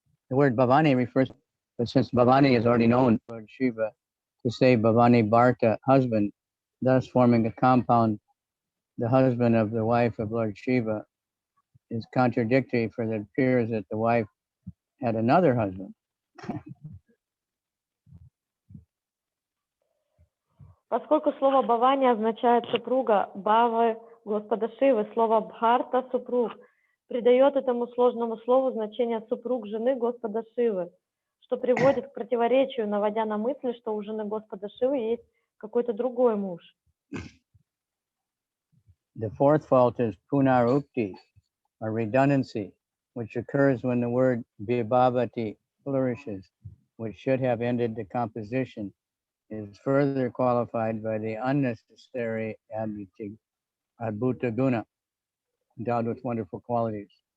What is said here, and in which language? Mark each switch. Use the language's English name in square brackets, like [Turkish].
[English] The word Bhavani refers, but since Bhavani is already known, Lord Shiva, to say Bhavani Bharta, husband, thus forming a compound, the husband of the wife of Lord Shiva, is contradictory, for it appears that the wife had another husband. [Russian] Поскольку слово Бавани означает супруга Бавы Господа Шивы, слово Бхарта – супруг, придает этому сложному слову значение супруг жены Господа Шивы, что приводит к противоречию, наводя на мысль, что у жены Господа Шивы есть какой-то другой муж. [English] The fourth fault is punarukti, or redundancy, which occurs when the word vibhavati flourishes, which should have ended the composition, is further qualified by the unnecessary adbhuta guna, endowed with wonderful qualities.